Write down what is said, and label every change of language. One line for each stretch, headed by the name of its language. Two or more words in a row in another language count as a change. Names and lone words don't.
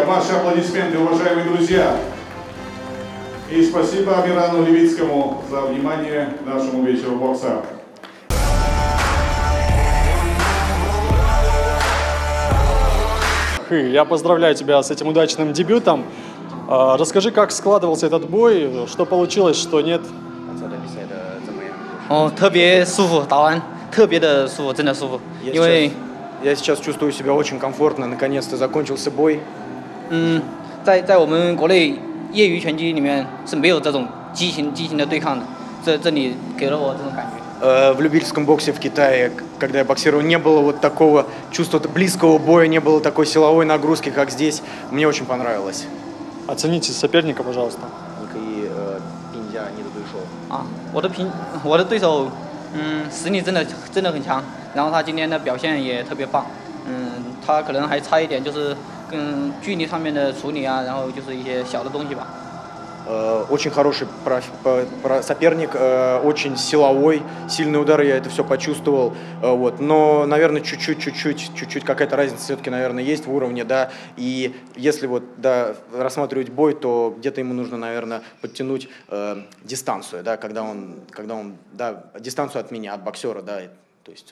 Russian: Ваши аплодисменты, уважаемые друзья. И спасибо Амирану Левицкому за внимание к нашему вечеру бокса. Я поздравляю тебя с этим удачным дебютом. Расскажи, как складывался этот бой, что получилось, что нет.
Chinese: 特别舒服，打完特别的舒服，真的舒服。因为
Russian: я сейчас чувствую себя очень комфортно, наконец-то закончился бой.
Chinese: 在我们国内业余拳击里面是没有这种激情的对抗的，这里给了我这种感觉。
Russian: В любительском боксе в Китае, когда я боксировал, не было вот такого чувства близкого боя, не было такой силовой нагрузки, как здесь. Мне очень понравилось. Оцените соперника, пожалуйста.
Chinese: 我的对手，实力真的很强，然后他今天的表现也特别棒，他可能还差一点就是距离上面的处理啊，然后就是一些小的东西吧。
Russian: Очень хороший соперник, очень силовой, сильные удары, я это все почувствовал. Вот. Но, наверное, чуть-чуть какая-то разница все-таки, наверное, есть в уровне, да. И если вот, да, рассматривать бой, то где-то ему нужно, наверное, подтянуть дистанцию, да, когда он, да, дистанцию от меня, от боксера, да, то есть.